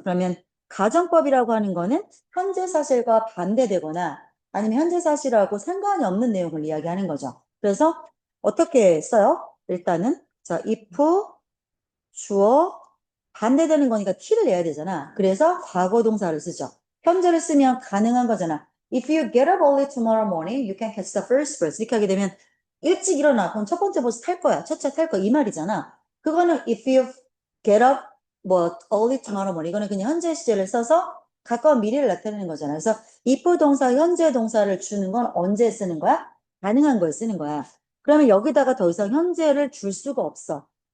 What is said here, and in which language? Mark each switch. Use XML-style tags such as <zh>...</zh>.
<ko>그러면 가정법이라고 하는 거는 현재 사실과 반대되거나 아니면 현재 사실하고 상관이 없는 내용을 이야기하는 거죠. 그래서 어떻게 써요? 일단은 자, if 주어 반대되는 거니까 t를 내야 되잖아. 그래서 과거 동사를 쓰죠. 현재를 쓰면 가능한 거잖아.</ko> <en>If you get up early tomorrow morning, you can catch the first bus.</en> <ko>이렇게 하게 되면 일찍 일어나. 그럼 첫 번째 버스 탈 거야. 첫 차 탈 거야. 이 말이잖아. 그거는</ko> <en>if you get up early tomorrow morning.</en> <ko>이거는 그냥 현재 시제를 써서 가까운 미래를 나타내는 거잖아. 그래서 if 동사, 현재 동사를 주는 건 언제 쓰는 거야? 가능한 거에 쓰는 거야. 그러면 여기다가 더 이상 현재를 줄 수가 없어.</ko>